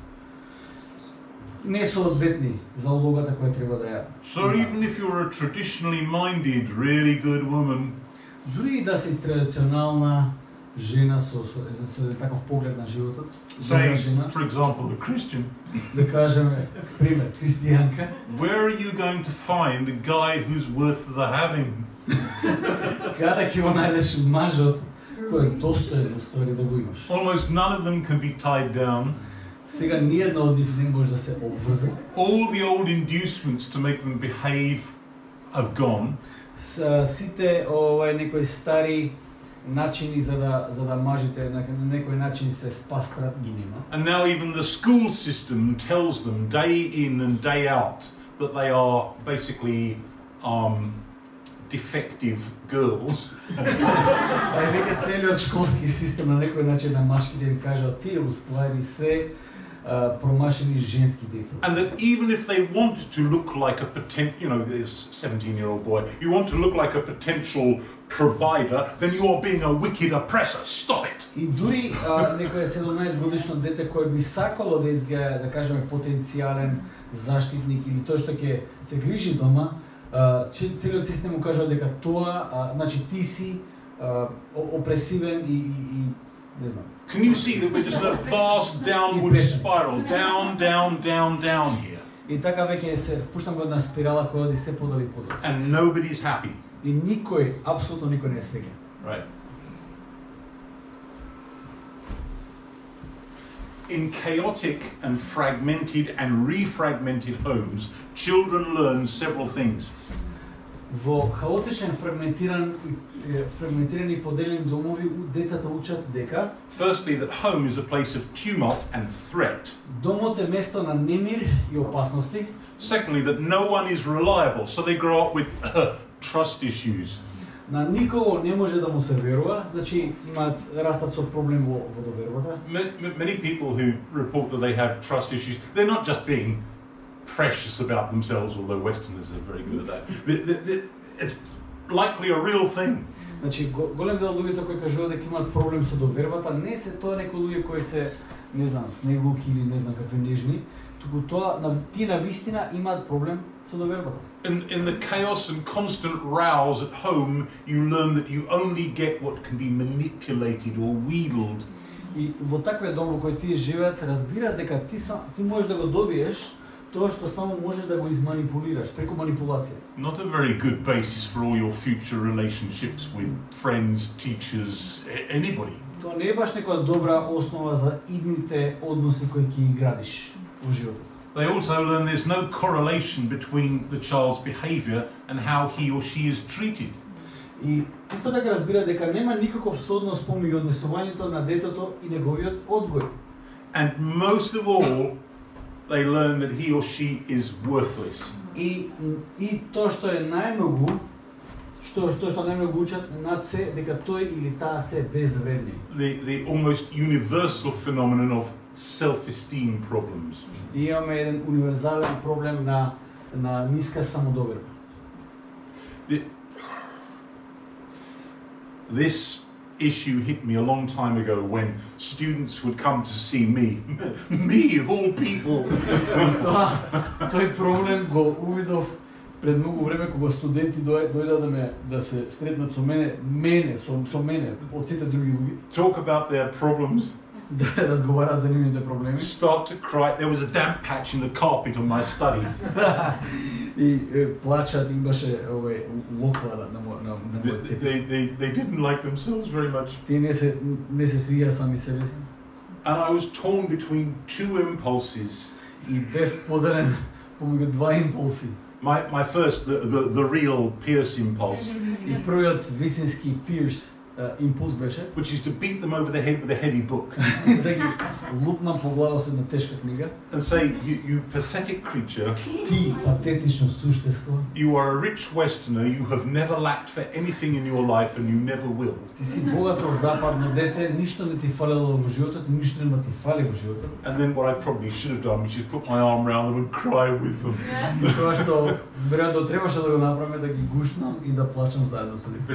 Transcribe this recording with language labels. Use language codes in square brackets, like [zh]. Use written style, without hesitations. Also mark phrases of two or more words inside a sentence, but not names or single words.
[mk] Не соодветни за улогата која треба да ја. [en] So even if you're a traditionally minded, really good woman, [mk] Дури и да си традиционална жена со таков поглед на животот, [en] say, [mk] жена, [en] for example, a Christian, [mk] да кажеме, пример, христијанка, [en] where are you going to find a guy who's worth the having? [mk] каде ќе го најдеш мажот кој е достоен уствари да го имаш. [en] Almost none of them can be tied down. [mk] Сега ниедна од нив не може да се обврзе. [en] All the old inducements to make them behave have gone. [mk] Сите некои стари начини за да мажите на некој начин се спастрат ги нема. [en] And now even the school system tells them day in and day out that they are basically defective girls. [mk] Веќе целиот школски систем на некој начин на машките им кажува тие уствари се промашени женски деца. [en] And that even if they want to look like a this 17-year-old boy, you want to look like a potential provider, then you are being a wicked oppressor. Stop it. [mk] И дури некој 17 годишно дете кој би сакало да изгледа, да кажеме, потенцијален заштитник или тој што ќе се грижи дома, целиот систем му кажува дека тоа, значи ти си опресивен и не знам. [en] Can you see that we're just in a vast downward spiral, down here? [mk] И така веќе се впуштам во една спирала која оди се подолу и подолу. [en] And nobody's happy, [mk] И никој, апсолутно никој не е среќен. [en] right? In chaotic and fragmented and refragmented homes, children learn several things. [mk] Во хаотичен, фрагментирани и поделени домови, децата учат дека [en] Firstly, that home is a place of tumult and threat. [mk] домот е место на немир и опасности. [en] Secondly, that no one is reliable, so they grow up with trust issues. [mk] На никого не може да му се верува, значи имаат растат со проблем во довербата. [en] Many people who report that they have trust issues, they're not just being precious about themselves, although Westerners are very good at that. It's likely a real thing. [mk] Значи голем дел луѓето кои кажуваат дека имаат проблем со довербата, не се тоа некои луѓе кои се, не знам, снегулки или не знам какви нежни, туку тоа тие на вистина имаат проблем со довербата. [en] In the chaos and constant rows at home, you learn that you only get what can be manipulated or wheedled. [mk] И во таквиот дом во кој тие живеат, разбираат дека ти можеш да го добиеш тоа што само можеш да го изманипулираш преку манипулација. [en] Not a very good basis for all your future relationships with friends, teachers, anybody. [mk] Тоа не е баш некоја добра основа за идните односи кои ќе ги градиш во животот. [en] They also learn there's no correlation between the child's behavior and how he or she is treated. [mk] И исто така разбира дека нема никаков сооднос помеѓу однесувањето на детето и неговиот одгој. [en] And most of all, they learn that he or she is worthless. [mk] И тоа што е најмногу, што најмногу учат над се, дека тој или таа се безвредни. [en] The almost universal phenomenon of self-esteem problems. [mk] И имаме еден универзален проблем на ниска самодоверба. [en] This issue hit me a long time ago when students would come to see me, me of all people. [mk] Тој проблем го увидов пред многу време кога студенти дојдоа да се сретнат со мене, со мене, од сите други луѓе, [en] Talk about their problems, [mk] да разговараат за нивните проблеми. [en] start to cry. There was a damp patch in the carpet on my study. [mk] И плачат, имаше локвара на мојот тепих. [en] They didn't like themselves very much. [mk] Тие не се свија сами себе си. [en] And I was torn between two impulses. [mk] И бев поделен помеѓу два импулси. [en] My first, the real Pierce impulse, [mk] И првиот вистински Пирс импулс беше [en] which is to beat them over the head with a heavy book [mk] да ги лупнам по глава со една тешка книга. [en] and say, you pathetic creature, [mk] Ти патетично суштество, [en] you are a rich Westerner, you have never lacked for anything in your life and you never will. [mk] ти си богато западно дете, ништо не ти фалело во животот, ништо нема ти фали во животот. [en] And then what I probably should have done, which is put my arm around them and cry with them. [mk] И тоа што веројатно требаше да го направиме, да ги гушнам и да плачам заедно со нив.